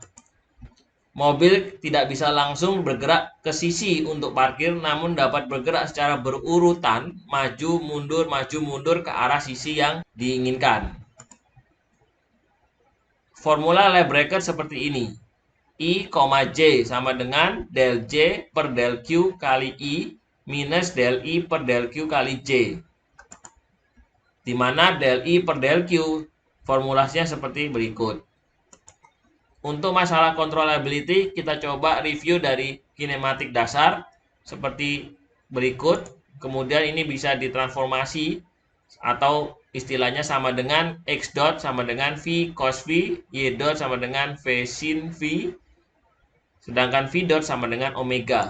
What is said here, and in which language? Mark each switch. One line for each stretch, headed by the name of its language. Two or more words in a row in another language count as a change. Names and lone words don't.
Indonesian: Mobil tidak bisa langsung bergerak ke sisi untuk parkir, namun dapat bergerak secara berurutan, maju mundur ke arah sisi yang diinginkan. Formula
English: lap bracket
Indonesian: seperti ini. I, J sama dengan del J per del Q kali I minus del I per del Q kali J. Di mana del I per del Q formulasinya seperti berikut. Untuk masalah controllability, kita coba review dari kinematik dasar seperti berikut. Kemudian ini bisa ditransformasi atau istilahnya sama dengan X dot sama dengan V cos V, Y dot sama dengan V sin V, sedangkan V dot sama dengan omega.